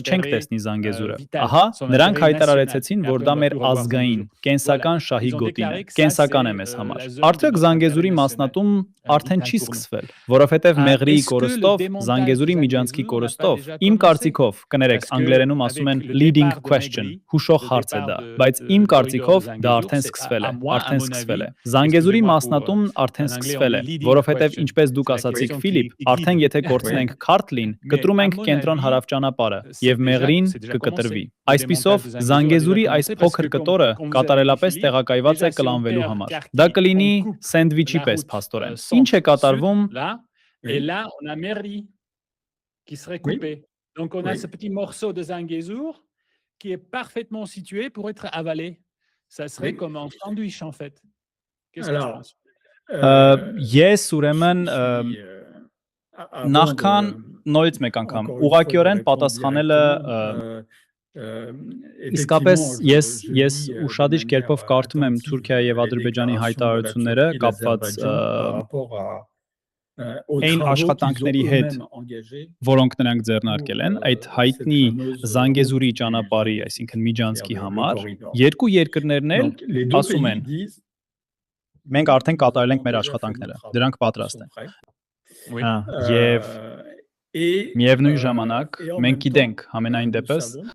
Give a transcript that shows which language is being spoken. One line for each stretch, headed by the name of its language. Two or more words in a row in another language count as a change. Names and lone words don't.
Armenian: չենք տեսնի Զանգեզուրը։ Ահա, նրանք հայտարարեցին, որ դա մեր ազգային, կենսական շահի գոտին է։ Կենսական է մեզ համար։ Արդյոք Զանգեզուրի մասնատում արդեն չի սկսվել, որովհետև Մեղրի կորստով, Զանգեզուրի միջանցքի կորստով, իմ կարծիքով, կներեք, անգլերենում ասում են
English: leading question,
Armenian: հուշող հարց է դա, բայց իմ կարծիքով դա արդեն սկսվել է։ Զանգեզուրի մասնատումն արդեն սկսվել է, որովհետև ինչպես դուք ասացիք, Ֆիլիպ, արդեն եթե կորցնենք Քարթլին, կտրում ենք կենտրոն հարավ ճանապարհը եւ Մեղրին կկտրվի։ Այսպիսով, Զանգեզուրի այս փոքր կտորը կատարելապես տեղակայված է կլանվելու համար։ Դա կլինի սենդվիչի պես փաստորեն։ Ինչ է կատարվում
French: Et là, on a Mehri qui serait coupé. Donc, on a ce petit morceau de Zangezur qui est parfaitement situé pour être avalé. Ça serait comme un sandwich, en fait. Qu'est-ce que tu penses?
Armenian: Yes, ուրեմն նախքան նորից մեկ անգամ ուղղակիորեն պատասխանելը իսկապես ես ուշադիր կերպով կարդում եմ Թուրքիայի եւ Ադրբեջանի հայտարարությունները կապված այն աշխատանքների հետ, որոնք նրանք ձեռնարկել են, այդ հայտնի Զանգեզուրի ճանապարհի, այսինքն միջանցքի համար, երկու երկրներն էլ ասում են, մենք արդեն կատարել ենք մեր աշխատանքները, դրանք պատրաստ են։ Եվ միևնույն ժամանակ մենք գիտենք համենայն դեպս